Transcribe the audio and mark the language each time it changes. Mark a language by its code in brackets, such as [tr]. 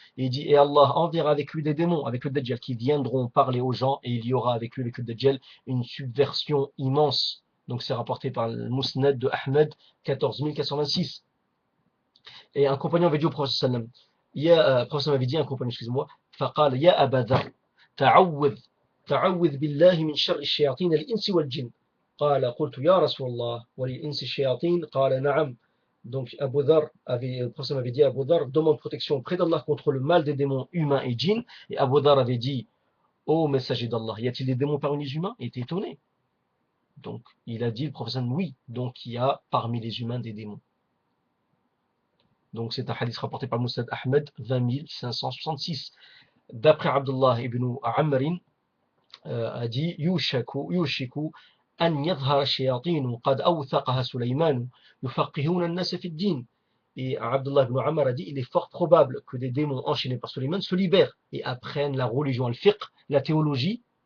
[fr] Et il dit et Allah enverra avec lui des démons, avec le Dajjal, qui viendront parler aux gens, et il y aura avec lui, avec le Dajjal, une subversion immense. Donc c'est rapporté par le Musnad de Ahmed 14426. Et un compagnon avait dit au prophète sallam, le prophète avait dit à un compagnon, excusez-moi, [ar] فقال يا أبا ذر تعوذ بالله من شر الشياطين الإنس والجن. قال قلت يا رسول الله وللإنس الشياطين قال نعم. [fr] Donc le prophète avait dit à Abu Dhar, demande protection auprès d'Allah contre le mal des démons humains et djinns. Et Abu Dhar avait dit, ô messager d'Allah, y a-t-il des démons parmi les humains? Il était étonné. Donc il a dit, le prophète, oui, donc il y a parmi les humains des démons. Donc c'est un hadith rapporté par Musnad Ahmed 20566. D'après Abdullah ibn Amr a dit [ar] يوشك أن يظهر الشياطين قد أوثقها سليمان يفقهون الناس في الدين. [fr] Et Abdullah ibn Amr a dit il est fort probable que des démons enchaînés par Suleiman se libèrent et apprennent la religion, le fiqh, la théologie.